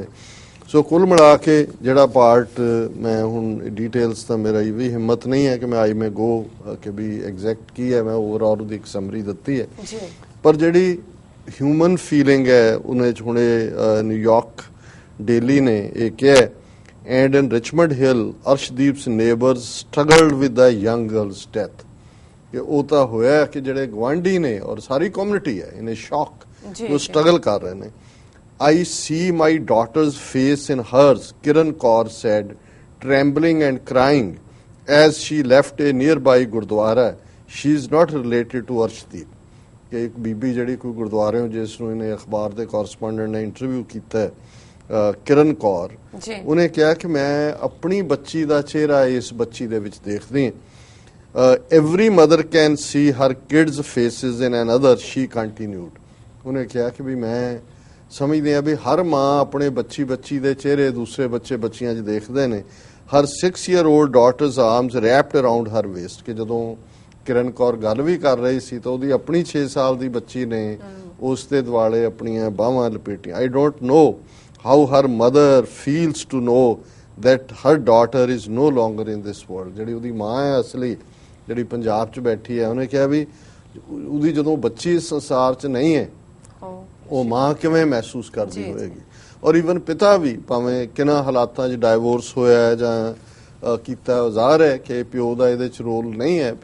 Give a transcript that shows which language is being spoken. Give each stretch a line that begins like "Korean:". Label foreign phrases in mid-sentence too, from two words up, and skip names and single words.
Punjabi: ਸੋ ਕੁੱਲ ਮਿਲਾ ਕੇ ਜਿਹੜਾ ਪਾਰਟ ਮੈਂ ਹੁਣ ਡਿਟੇਲਸ ਤਾਂ ਮੇਰਾ ਇਹ ਵੀ ਹਿੰਮਤ ਨਹੀਂ ਹੈ ਕਿ ਮੈਂ ਆਈ ਮੈਂ ਗੋ ਕਿ ਵੀ ਐਗਜ਼ੈਕਟ ਕੀ ਹੈ, ਮੈਂ ਓਵਰਆਲ ਉਹਦੀ ਇੱਕ ਸਮਰੀ ਦਿੱਤੀ ਹੈ, ਪਰ ਜਿਹੜੀ
English: human feeling
Punjabi: ਹੈ ਉਹਨੇ 'ਚ ਹੁਣੇ ਨਿਊਯਾਰਕ ਡੇਲੀ ਨੇ ਇਹ ਕਿਹਾ,
English: and in Richmond Hill, Arshdeep's neighbors struggled with the young girl's death.
Punjabi: ਕਿ ਉਹ ਤਾਂ ਹੋਇਆ ਕਿ ਜਿਹੜੇ ਗਵਾਂਢੀ ਨੇ ਔਰ ਸਾਰੀ ਕਮਿਊਨਿਟੀ ਹੈ
English: in shock,
Punjabi: ਉਹ ਸਟਰਗਲ ਕਰ ਰਹੇ ਨੇ।
English: I see my daughter's face in hers, Kiran Kaur said, trembling and crying as she left a nearby Gurdwara. She is not related to Arshdeep.
Punjabi: ਕਿ ਇੱਕ ਬੀਬੀ ਜਿਹੜੀ ਕੋਈ ਗੁਰਦੁਆਰੇ ਜਿਸ ਨੂੰ ਇਹਨੇ ਅਖਬਾਰ ਦੇ ਕੋਰਸਪੋਂਡੈਂਟ ਨੇ ਇੰਟਰਵਿਊ ਕੀਤਾ ਹੈ, ਕਿਰਨ ਕੌਰ, ਉਹਨੇ ਕਿਹਾ ਕਿ ਮੈਂ ਆਪਣੀ ਬੱਚੀ ਦਾ ਚਿਹਰਾ ਇਸ ਬੱਚੀ ਦੇ ਵਿੱਚ ਦੇਖਦੀ ਹਾਂ।
English: Every mother can see her kids' faces in another, she continued.
Punjabi: ਉਹਨੇ ਕਿਹਾ ਕਿ ਵੀ ਮੈਂ ਸਮਝਦੇ ਆ ਵੀ ਹਰ ਮਾਂ ਆਪਣੇ ਬੱਚੀ ਦੇ ਚਿਹਰੇ ਦੂਸਰੇ ਬੱਚੀਆਂ 'ਚ ਦੇਖਦੇ ਨੇ।
English: ਹਰ 6-year-old daughter's arms wrapped around her waist,
Punjabi: ਕਿ ਜਦੋਂ ਕਿਰਨ ਕੌਰ ਗੱਲ ਵੀ ਕਰ ਰਹੀ ਸੀ ਤਾਂ ਉਹਦੀ ਆਪਣੀ 6 ਸਾਲ ਦੀ ਬੱਚੀ ਨੇ ਉਸ ਦੇ ਦੁਆਲੇ ਆਪਣੀਆਂ ਬਾਹਾਂ ਲਪੇਟੀਆਂ।
English: I don't know how her mother feels to know that her daughter is no longer in this world.
Punjabi: ਜਿਹੜੀ ਉਹਦੀ ਮਾਂ ਹੈ ਅਸਲੀ, ਜਿਹੜੀ ਪੰਜਾਬ 'ਚ ਬੈਠੀ ਹੈ, ਉਹਨੇ ਕਿਹਾ ਵੀ ਉਹਦੀ ਜਦੋਂ ਬੱਚੀ ਇਸ ਸੰਸਾਰ 'ਚ ਨਹੀਂ ਹੈ ਉਹ ਮਾਂ ਕਿਵੇਂ ਮਹਿਸੂਸ ਕਰਦੀ ਹੋਏਗੀ। ਔਰ ਈਵਨ ਪਿਤਾ ਵੀ ਭਾਵੇਂ ਕਿੰਨਾ ਹਾਲਾਤਾਂ 'ਚ ਡਾਈਵੋਰਸ ਹੋਇਆ ਜਾਂ ਕੀਤਾ, ਜ਼ਾਹਰ ਹੈ ਕਿ ਪਿਓ ਦਾ ਇਹਦੇ 'ਚ ਰੋਲ ਨਹੀਂ ਹੈ।